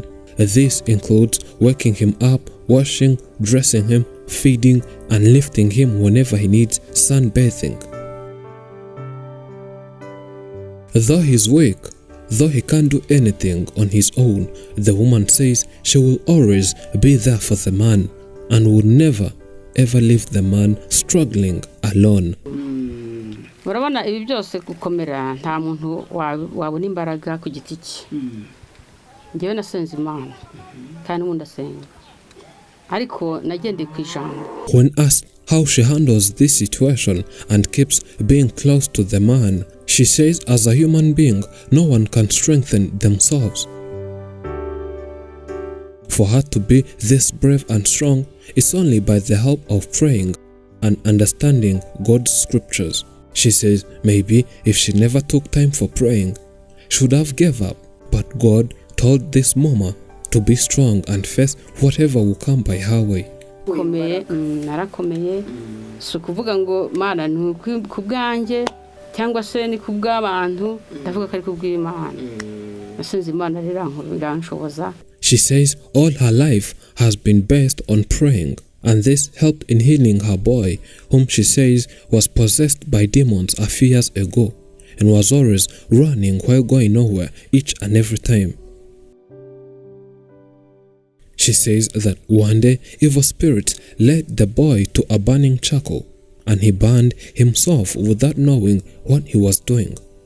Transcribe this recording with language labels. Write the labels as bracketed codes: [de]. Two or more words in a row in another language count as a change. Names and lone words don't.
[en] This includes waking him up, washing, dressing him, feeding, and lifting him whenever he needs sunbathing. Though he's weak, though he can't do anything on his own, the woman says she will always be there for the man and would never ever leave the man struggling alone. [rw] Urabona ibi byose gukomera nta muntu wabona imbaraga ku giti cye. Ngewe nasenze Imana kandi umuntu asenga, ariko nagendeye ku ijambo. [en] When asked how she handles this situation and keeps being close to the man, she says as a human being, no one can strengthen themselves. For her to be this brave and strong, it's only by the help of praying and understanding God's scriptures. She says maybe if she never took time for praying, she would have gave up. But God told this mama to be strong and face whatever will come by her way. [rw] Narakomeye, si ukuvuga ngo Mana ni ku bwanjye cyangwa se ni ku bw'abantu, ndavuga ko ari ku bw'Imana. Nasenze Imana iranshoboza. [en] She says all her life has been based on praying, and this helped in healing her boy, whom she says was possessed by demons a few years ago and was always running while going nowhere each and every time. She says that one day evil spirits led the boy to a burning charcoal and he burned himself without knowing what he was doing.